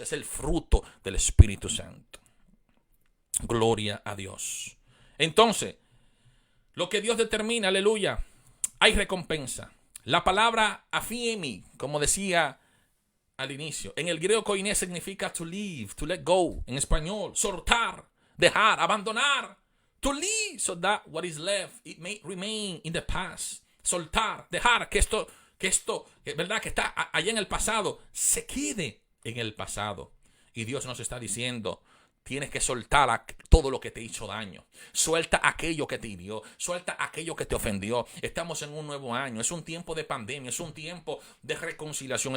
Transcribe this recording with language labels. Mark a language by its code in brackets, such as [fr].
[es] Es el fruto del Espíritu Santo. Gloria a Dios. Entonces, lo que Dios determina, aleluya, hay recompensa. La palabra afiemi, como decía al inicio, en el griego koiné significa [en] to leave, to let go. [es] En español, soltar, dejar, abandonar. [en] To leave so that what is left, it may remain in the past. [es] Soltar, dejar que esto, ¿verdad? Que está allá en el pasado, se quede en el pasado. Y Dios nos está diciendo, tienes que soltar todo lo que te hizo daño. Suelta aquello que te hirió. Suelta aquello que te ofendió. Estamos en un nuevo año. Es un tiempo de pandemia. Es un tiempo de reconciliación.